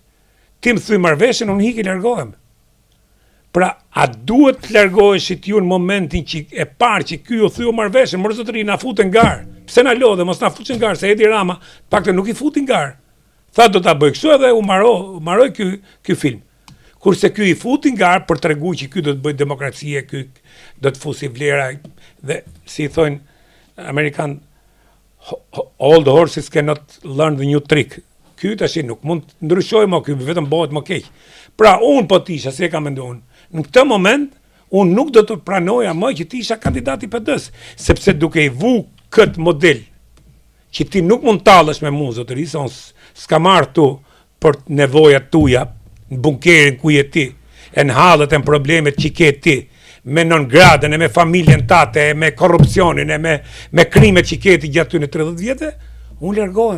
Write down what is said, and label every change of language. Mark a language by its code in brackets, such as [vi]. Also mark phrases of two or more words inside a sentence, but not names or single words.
[sq] Ti më thyj marrëveshjen, unë hiq i largohem. Pra, a duhet të largoheshit ju në momentin që e parë që ky u thyu marrëveshjen, mërë zotëri, na futen garë. Pse na lodhe, mos na futin garë, se Edi Rama, pakte nuk i futin garë. Tha do ta bëj kështu edhe u maroj ky film. Kurse ky i futin garë për tregu që ky do të bëj demokracie, ky do të fusi vlera dhe si i thonë Amerikan, [en] all the horses cannot learn the new trick. [sq] Ky tash nuk mund të ndryshojë më, ky vetëm bëhet më keq. Pra, unë po tisha, si e kam menduar. Në këtë moment, unë nuk do të pranoja më që ti isha kandidati PD-s, sepse duke i vu këtë model, që ti nuk mund talësh me mu, zotëri, se unë s'ka marrë tu për nevojat tuja, në bunkerin ku je ti, e në halët e në problemet që ke ti, me non-gradën, e me familjen tate, e me korrupsionin, e me krimet që ke ti gjatë ty në 30 vjetë, unë largohem.